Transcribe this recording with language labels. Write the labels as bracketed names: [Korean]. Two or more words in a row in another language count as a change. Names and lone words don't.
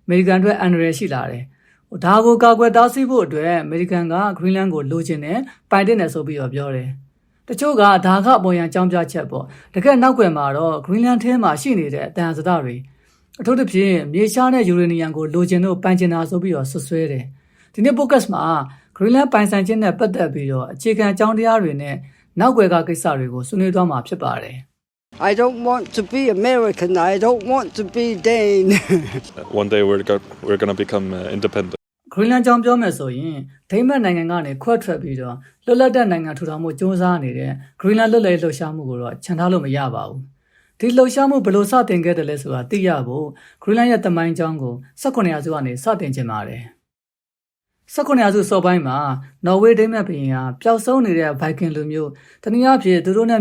[Burmese] အမေရိကန်တို့အန္တရာယ်ရှိလာတယ်။ဒါကိုကာကွယ်တားဆီးဖို့အတွက်အမေရိကန်က Greenland ကိုလိုချင်တယ်ပိုင်တဲ့နယ်ဆိုပြီးတော့ပြောတယ်။တချို့ကဒါကအပေါ်ရန်အကြောင်းပြချက်ပေါ့။တကယ်နောက်ွယ်မှာတော့ Greenland ထဲမှာရှိနေတဲ့အတန်စဒတွေအထူးသဖြင့်မြေရှားနဲ့ယူရေနီယံကိုလိုချင်လို့ပိုင်ချင်တာဆိုပြီးတော့ဆွဆွဲတယ်။ဒီနေ့ focus မှာ Greenland ပိုင်ဆိုင်ခြင်းနဲ့ပတ်သက်ပြီးတော့အခြေခံအကြောင်းတရားတွေနဲ့နောက်ွယ်ကကိစ္စတွေကိုဆွေးနွေးသွားမှာဖြစ်ပါတယ်။ [English] I don't want to be American. I don't want to be Dane. One day we're going to become independent. [Burmese] Greenland ကြောင့်ပြောမယ်ဆိုရင်ဒိန်းမတ်နိုင်ငံကနေခွဲထွက်ပြီးတော့လွတ်လပ်တဲ့နိုင်ငံထူထောင်မှုစ조사နေတဲ့ Greenland လွတ်လပ်ရေးလှုပ်ရှားမှုကိုတော့ခြံထားလို့မရပါဘူး။ဒီလှုပ်ရှားမှုဘယ်လိုစတင်ခဲ့တယ်လဲဆိုတာသိရဖို့ Greenland ရဲ့သမိုင်းကြောင်းကို18ရာစုကနေစတင်ခြင်းပါတယ်။18ရာစုစောပိုင်းမှာနော်ဝေးဒိန်းမတ်ဘုရင်ဟာပျောက်ဆုံးနေတဲ့ Viking လူမျိုးတနည်းအားဖြင့်သူတို့နဲ့